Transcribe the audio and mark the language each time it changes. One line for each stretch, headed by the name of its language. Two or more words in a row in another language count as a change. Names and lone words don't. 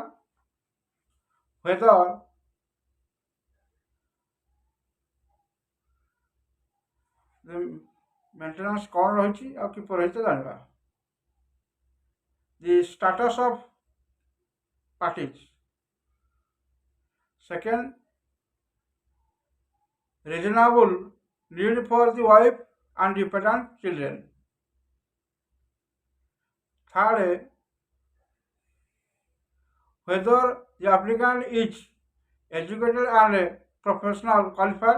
Odia: ହୁଏତ ମେଣ୍ଟେନାନ୍ସ କ'ଣ ରହିଛି ଆଉ କିପରି ରହିଛି ଜାଣିବା।
English: The status of parties. Second, reasonable need for the wife and dependent children. Third, whether the applicant is educated and professional qualified.